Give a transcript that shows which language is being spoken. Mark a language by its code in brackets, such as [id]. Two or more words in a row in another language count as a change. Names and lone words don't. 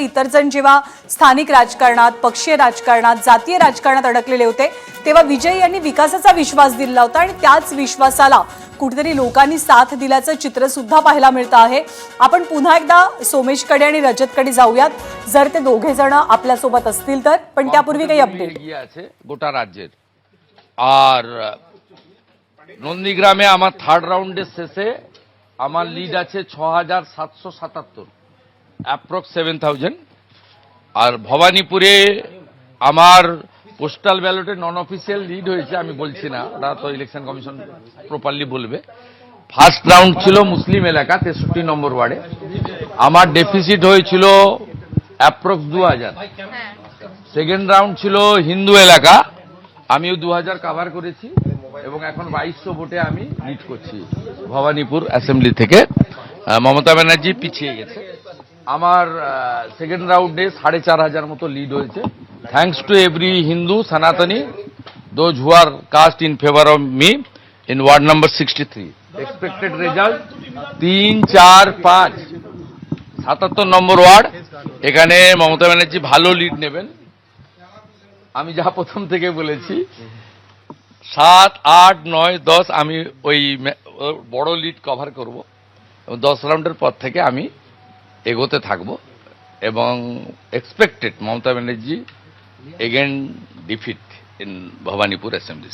[mr] इतर जण जेव्हा स्थानिक राजकारणात, पक्षीय राजकारणात, जातीय राजकारणात अडकलेले होते तेव्हा विजय यांनी विकासाचा विश्वास दिला होता आणि त्याच विश्वासाला कुठेतरी लोकांनी साथ दिल्याचं चित्र सुद्धा पाहायला मिळतं आहे. आपण पुन्हा एकदा सोमेशकडे आणि रजतकडे जाऊयात जर ते दोघे जण आपल्यासोबत असतील तर. पण त्यापूर्वी काही अपडेट [bn] গোটা রাজ্য আর নন্দীগ্রামে আমার থার্ড রাউন্ডে শেষে আমার লিড আছে 6777 অ্যাপ্রক্স 7000 আর ভবানীপুরে আমার পোস্টাল ব্যালটে নন অফিসিয়াল লিড হয়েছে আমি বলছি না, ওটা তো ইলেকশন কমিশন প্রপারলি বলবে। ফার্স্ট রাউন্ড ছিল মুসলিম এলাকা 63 নম্বর ওয়ার্ডে, আমার ডেফিসিট হয়েছিল অ্যাপ্রক্স 2000। সেকেন্ড রাউন্ড ছিল হিন্দু এলাকা, আমিও 2000 কভার করেছি এবং এখন 2200 ভোটে আমি লিড করছি ভবানীপুর অ্যাসেম্বলি থেকে। মমতা ব্যানার্জি পিছিয়ে গেছে। আমার সেকেন্ড রাউন্ডে 4500 মতো লিড হয়েছে, [en] thanks to every Hindu Sanatani, those who are cast in favor of me in ward number 63. Expected result 3, 4, 5, 77 নম্বর ওয়ার্ড। [bn] এখানে মমতা ব্যানার্জি ভালো লিড নেবেন। আমি যা প্রথম থেকে বলেছি 7, 8, 9, 10 আমি ওই বড় লিড কভার করব এবং 10 রাউন্ডের পর থেকে আমি এগোতে থাকব এবং এক্সপেক্টেড মমতা ব্যানার্জি [en] again defeat in [bn] ভবানীপুর অ্যাসেম্বলি।